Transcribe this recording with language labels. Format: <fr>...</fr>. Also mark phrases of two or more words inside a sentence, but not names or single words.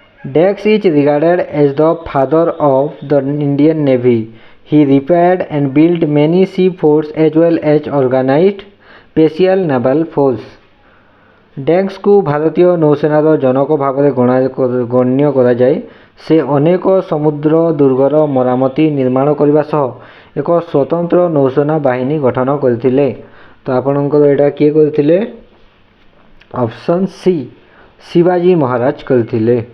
<en>Dex is regarded as the father of the Indian Navy. He repaired and built many seaforts as well as organized special naval force.</en> <or>ଡେକ୍ସକୁ ଭାରତୀୟ ନୌସେନାର ଜନକ ଭାବରେ ଗଣ୍ୟ କରାଯାଏ। ସେ ଅନେକ ସମୁଦ୍ର ଦୁର୍ଗର ମରାମତି ନିର୍ମାଣ କରିବା ସହ ଏକ ସ୍ୱତନ୍ତ୍ର ନୌସେନା ବାହିନୀ ଗଠନ କରିଥିଲେ। ତ ଆପଣଙ୍କର ଏଇଟା କିଏ କରିଥିଲେ?</or> <en>Option C</en> <or>ଶିବାଜୀ ମହାରାଜ କରିଥିଲେ।</or>